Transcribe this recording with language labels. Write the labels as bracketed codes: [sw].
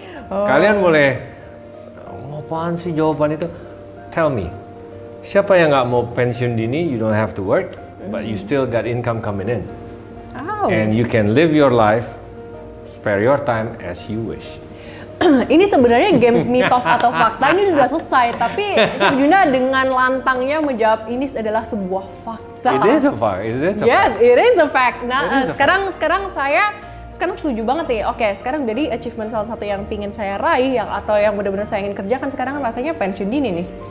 [id] Kalian boleh apaan sih jawaban itu? [en] Tell me, [id] siapa yang nggak mau pensiun dini? [en] You don't have to work, but you still got income coming in, and you can live your life, spare your time as you wish. [id] Ini sebenarnya games mitos atau fakta ini sudah selesai, tapi Chef Juna dengan lantangnya menjawab ini adalah sebuah fakta. [en] It is a fact. Yes, it is a fact. [id] Nah, sekarang saya setuju banget nih. Oke, sekarang jadi achievement salah satu yang pingin saya raih atau yang benar-benar saya ingin kerjakan sekarang rasanya pensiun dini nih.